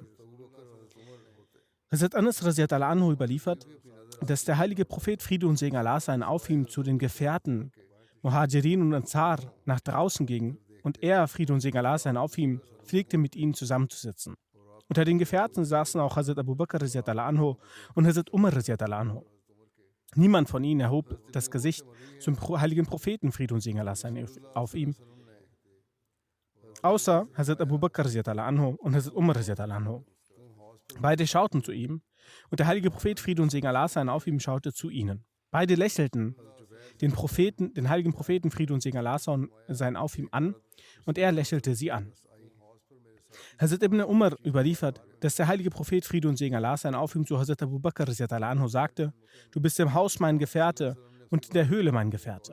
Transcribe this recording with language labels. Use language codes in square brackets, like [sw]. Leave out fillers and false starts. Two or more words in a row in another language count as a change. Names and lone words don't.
[de] Hazrat Anas [ar] رضي الله عنه [de] überliefert, dass der heilige Prophet Friede und Segen Allah sein auf ihm zu den Gefährten Muhajirin und Ansar nach draußen ging und er, Friede und Segen Allah sein auf ihm, pflegte mit ihnen zusammenzusitzen. Unter den Gefährten saßen auch Hazrat Abu Bakr [ar] رضي الله عنه [de] und Hazrat Umar [ar] رضي الله عنه. [de] Niemand von ihnen erhob das Gesicht zum heiligen Propheten Friede und Segen Allah sein auf ihm, außer Hazrat Abu Bakr [ar] رضي الله عنه [de] und Hazrat Umar [ar] رضي الله عنه. [de] Beide schauten zu ihm und der heilige Prophet Friede und Segen Allah sein auf ihm schaute zu ihnen. Beide lächelten den heiligen Propheten Friede und Segen Allah sein auf ihm an und er lächelte sie an. Hazrat Ibn Umar überliefert, dass der heilige Prophet Friede und Segen Allah sein auf ihm zu Hazrat Abu Bakr [ar] رضي الله عنه [de] sagte: Du bist im Haus mein Gefährte und in der Höhle mein Gefährte.